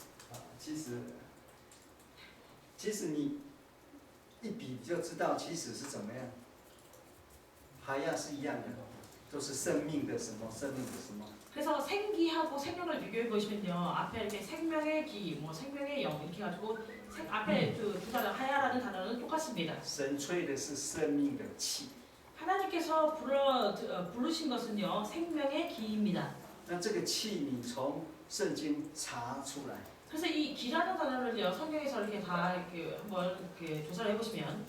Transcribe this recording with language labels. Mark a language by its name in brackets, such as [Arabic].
[Chinese] 啊，其实你一比就知道，其实是怎么样。哈亚是一样的，都是生命的什么，生命的什么。 [Korean] 그래서 생기하고 생명을 비교해 보시면요, 앞에 이렇게 생명의 기, 뭐 생명의 영 이렇게 가지고 앞에 그 두 단어 하야라는 단어는 똑같습니다. [Chinese] 神吹的是生命的气， [Korean] 하나님께서 부르신 것은요, 생명의 기입니다. [Chinese] 那这个气你从圣经查出来， [Korean] 그래서 이 기라는 단어를요, 성경에서 이렇게 다 이렇게 한번 이렇게 조사를 해보시면,